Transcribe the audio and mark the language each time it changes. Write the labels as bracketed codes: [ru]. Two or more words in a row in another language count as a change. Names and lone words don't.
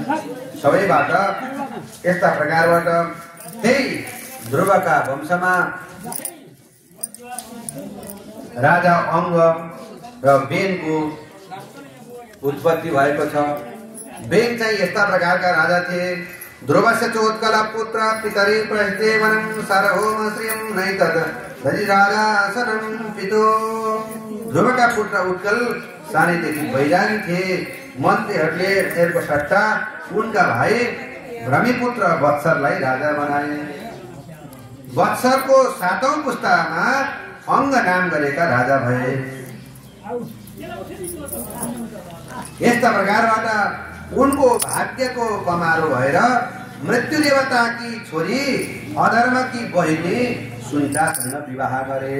[ne] सबैबाट यस्ता प्रकारबाट त्यही ध्रुवका वंशमा राजा अङ्ग र बेनको उत्पत्ति भएको छ। बेन चाहिँ यस्ता प्रकारका राजा थिए। [sa] ध्रुवस्य चोत्कल पुत्र पितरि प्रहितेवनं सार्वभौम श्रियं नैतत् दधि राजासनं पितो। [ne] ध्रुवका पुत्र उत्कल सानैदेखि वैरागी थिए। मन्त्रीहरूले त्यसको सट्टा उनका भाइ भ्रमिपुत्र वत्सरलाई राजा बनाए। वत्सरको 7औं पुस्तामा अंग नाम गरेका राजा भए। यस्ता प्रकारबाट उनको भाग्यको कमारो भएर मृत्यु देवताकी छोरी अधर्मकी बहिनी सुनितासँग विवाह गरे।